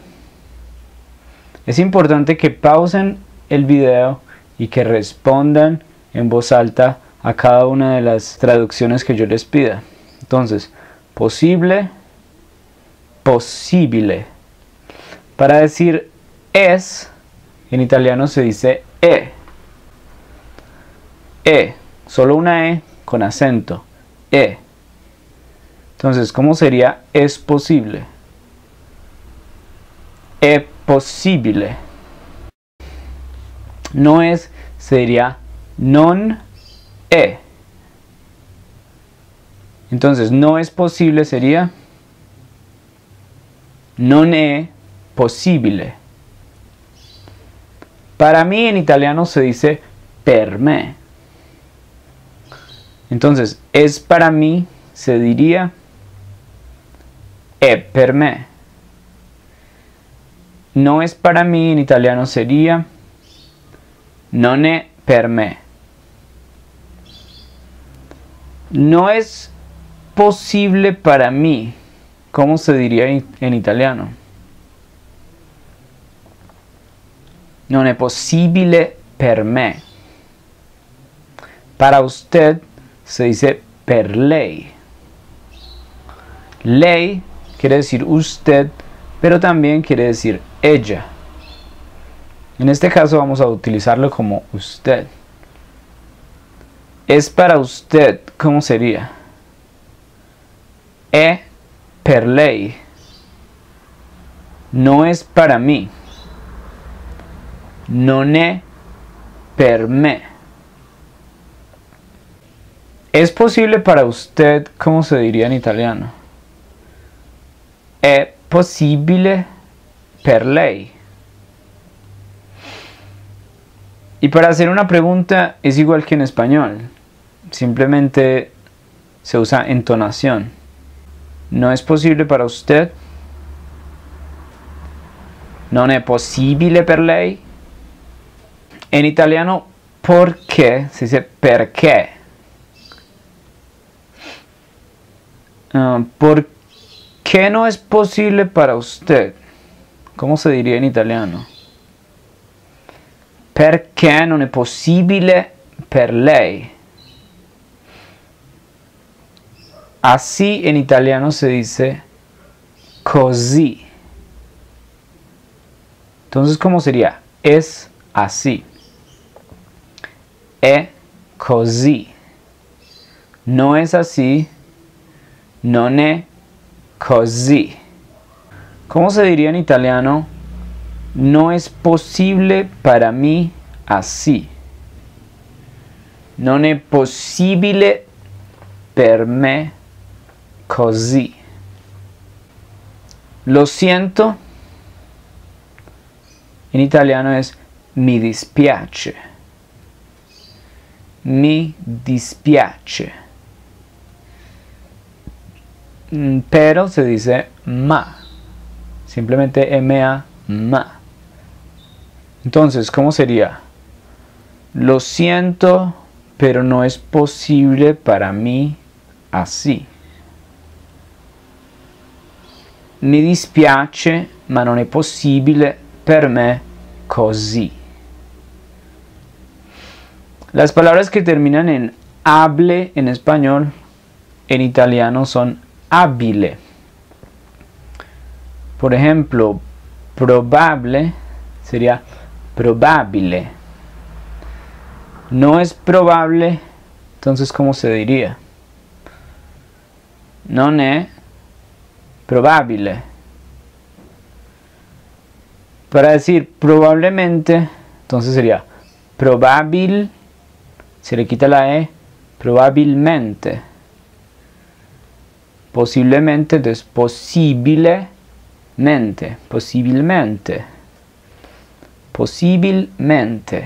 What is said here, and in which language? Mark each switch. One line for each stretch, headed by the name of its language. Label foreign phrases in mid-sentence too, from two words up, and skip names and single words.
Spanish: Es importante que pausen el video y que respondan en voz alta a cada una de las traducciones que yo les pida. Entonces, posible, possibile. Para decir es, en italiano se dice e. E, solo una E con acento. E. Entonces, ¿cómo sería es posible?
Italian: È possibile.
Spanish: No es, sería
Italian: non è.
Spanish: Entonces, no es posible sería
Italian: non è possibile.
Spanish: Para mí en italiano se dice
Italian: per me.
Spanish: Entonces, es para mí se diría
Italian: è per me.
Spanish: No es para mí en italiano sería
Italian: non è per me.
Spanish: No es posible para mí. ¿Cómo se diría en italiano?
Italian: Non è possibile per me.
Spanish: Para usted se dice
Italian: per lei.
Spanish: Lei quiere decir usted, pero también quiere decir ella. En este caso vamos a utilizarlo como usted. Es para usted, ¿cómo sería?
Italian: È per lei.
Spanish: No es para mí.
Italian: Non è per me.
Spanish: Es posible para usted, ¿cómo se diría en italiano?
Italian: È possibile per lei.
Spanish: Y para hacer una pregunta es igual que en español. Simplemente se usa entonación. ¿No es posible para usted?
Italian: Non è possibile per lei.
Spanish: En italiano, ¿por qué? Se dice perché. ¿Por qué no es posible para usted? ¿Cómo se diría en italiano?
Italian: Perché non è possibile per lei.
Spanish: Así en italiano se dice così. Entonces, ¿cómo sería? Es así.
Italian: È così.
Spanish: No es así.
Italian: Non è così.
Spanish: ¿Cómo se diría en italiano? No es posible para mí así.
Italian: Non è possibile per me così.
Spanish: Lo siento. En italiano es
Italian: mi dispiace. Mi dispiace.
Spanish: Pero se dice ma. Simplemente M-A, ma. Entonces, ¿cómo sería? Lo siento, pero no es posible para mí así.
Italian: Mi dispiace, ma non è possibile per me così.
Spanish: Las palabras que terminan en hable en español en italiano son abile. Por ejemplo, probable sería probabile. No es probable, entonces ¿cómo se diría?
Italian: Non è probabile.
Spanish: Para decir probablemente, entonces sería probabil, se le quita la E, probabilmente. Posiblemente, entonces posiblemente, posibilmente, posibilmente.